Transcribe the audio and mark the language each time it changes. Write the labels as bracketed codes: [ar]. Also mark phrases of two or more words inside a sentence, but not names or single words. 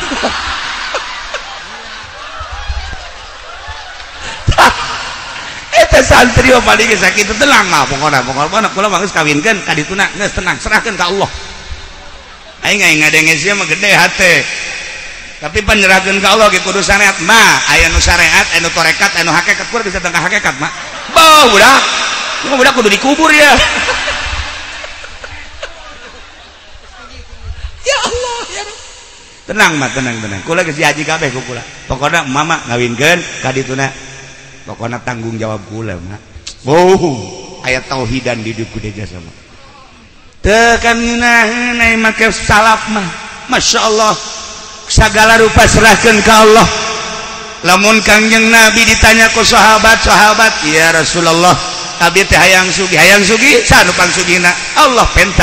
[su] eta santri paling sakitu tenang mah pokona kula mah geus kawinkeun ka dituna geus tenang serahkeun ka Allah aing ngadenge sia mah gede hate tapi penyerahkeun ka Allah ge kudu syariat mah aya nu syariat anu torekat anu hakikat kur bisa tengah hakikat mah budak kudu dikubur ya [ar] ya Allah [su] ya tenang mah tenang kula geus diaji kabeh ku kula pokona mama ngawinkeun ka dituna pokona tanggung jawab kula mah aya tauhidan di hidup kudu jasa mah teu kan ngeunaheun make salaf mah masyaallah sagala rupa serahkeun ka Allah lamun Kangjeng Nabi ditanya ku sahabat [ar] ya Rasulullah [su] abdi teh hayang sugih sanupang sugihna Allah penta